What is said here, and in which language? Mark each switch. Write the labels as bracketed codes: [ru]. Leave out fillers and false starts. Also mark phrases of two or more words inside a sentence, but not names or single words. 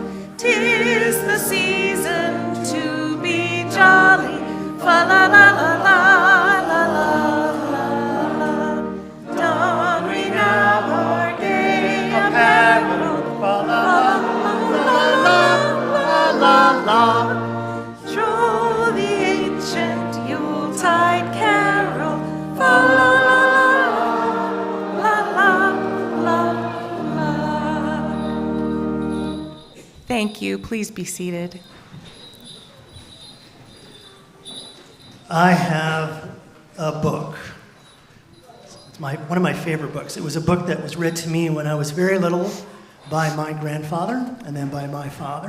[en] 'Tis the season to be jolly, fa la la la la la la la. Don we now our gay apparel, fa la la la la la la. Through the ancient Yuletide carol, fa la la la la la la. Thank you. Please be seated. I have a book. It's one of my favorite books. It was a book that was read to me when I was very little by my grandfather and then by my father.